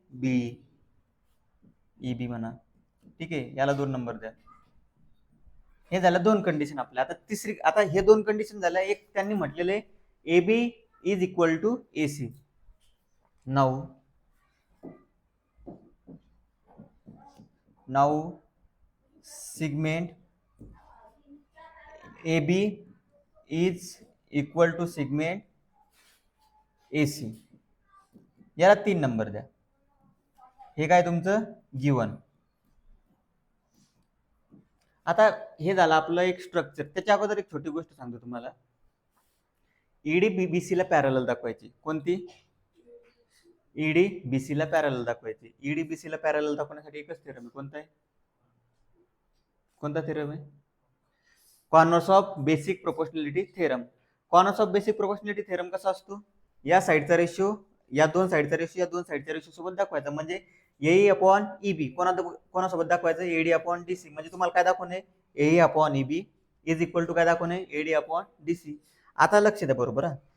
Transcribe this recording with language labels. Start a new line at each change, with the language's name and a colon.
Marathi: बी. E B म्हणा. ठीक आहे, याला 2 नंबर द्या. हे झालं 2 कंडिशन आपल्या. आता तिसरी, आता हे 2 कंडिशन झाल्या. एक त्यांनी म्हटलेलं आहे
English: A B is equal to A C. Now segment A B is equal to segment A C.
Marathi: याला 3 नंबर द्या. हे काय तुमचं गिवन. आता हे झालं आपलं एक स्ट्रक्चर. त्याच्या अगोदर एक छोटी गोष्ट सांगतो तुम्हाला. ईडी बीबीसी ला पॅरलल दाखवायची. कोणती? ईडी बीसी ला पॅरलल दाखवायची. ईडी बीसी ला पॅरलल दाखवण्यासाठी एकच थेरम आहे. कोणता आहे? कोणता थेरम आहे?
English: Converse of basic proportionality theorem.
Marathi: Corners of basic proportionality theorem कसा असतो? या साईडचा रेशो, या 2 साईडचा रेशो, या 2 साईडच्या रेशो सोबत दाखवायचा. म्हणजे ए अपॉन ईबी कोणासोबत दाखवायचं? Eddy upon DC. म्हणजे तुम्हाला काय दाखवणे? ए upon EB is equal to काय दाखवणे? Eddy upon DC. आता लक्ष द्या बरोबर.